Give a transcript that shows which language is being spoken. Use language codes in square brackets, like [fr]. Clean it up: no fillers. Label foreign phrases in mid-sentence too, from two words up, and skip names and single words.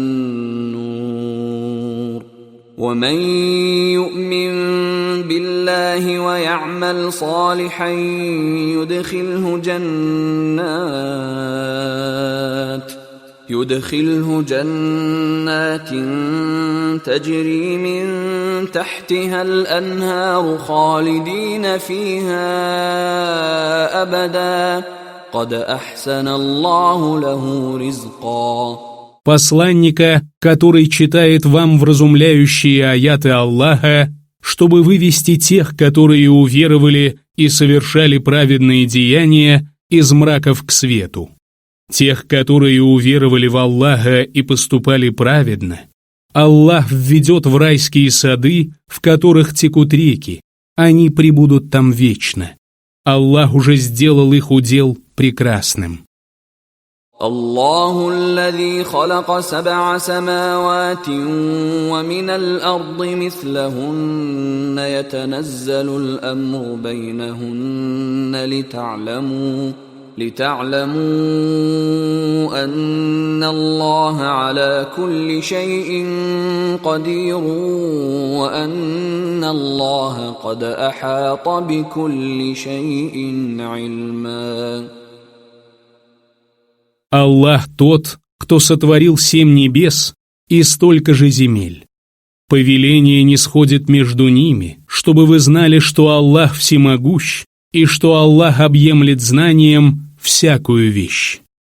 [ar] النور ومن يؤمن بالله ويعمل صالحا يدخله جنات تجري من تحتها الأنهار خالدين فيها أبدا قد أحسن الله له رزقا. [ru] Посланника, который читает вам вразумляющие аяты Аллаха, чтобы вывести тех, которые уверовали и совершали праведные деяния, из мраков к свету. Тех, которые уверовали в Аллаха и поступали праведно, Аллах введет в райские сады, в которых текут реки, они пребудут там вечно. Аллах уже сделал их удел прекрасным. [ar] الله الذي خلق 7 سماوات ومن الأرض مثلهن يتنزل الأمر بينهن لتعلموا أن الله على كل شيء قدير وأن الله قد أحاط بكل شيء علما. [ru] Аллах тот, кто сотворил 7 небес и столько же земель. Повеление нисходит между ними, чтобы вы знали, что Аллах всемогущ и что Аллах объемлет знанием всякую вещь.